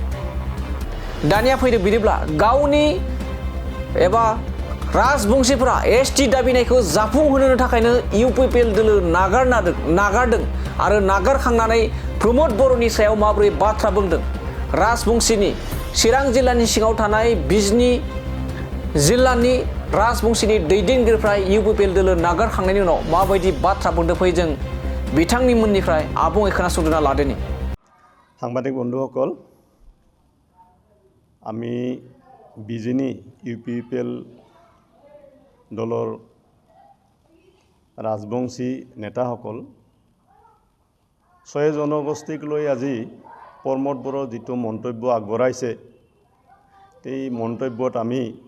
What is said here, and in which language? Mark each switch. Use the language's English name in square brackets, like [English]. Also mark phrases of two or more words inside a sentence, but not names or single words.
[Bodo] दानिया फैदो बिदिब्ला गावनि एबा राजबंशिफोरा एसटि दाबिनायखौ जाफुंहोनो थाखायनो इउपिपिएल दोलो नागारदों आरो नागारखांनानै प्रमद बर'नि सायाव माबोरै बाथ्रा बुंदों राजबंशिनि चिरां जिल्लानि सिङाव थानाय बिजनि जिल्लानि राजबंशिनि दैदेनगिरिफ्रा इउपिपिएल दोलो नागारखांनायनि उनाव माबायदि बाथ्रा बुंदों फै जों बिथांनि मुंनिफ्राय आबुङै खोनासंना लादोनि [Assamese] সাংবাদিক বন্ধুসকল আমি বিজেনি ইউপিপিএল দলৰ ৰাজবংশী নেতাসকল ছয় জনগোষ্ঠীক লৈ আজি প্ৰমোদ বড়োৰ যিটো মন্তব্য আগবঢ়াইছে এই মন্তব্যত আমি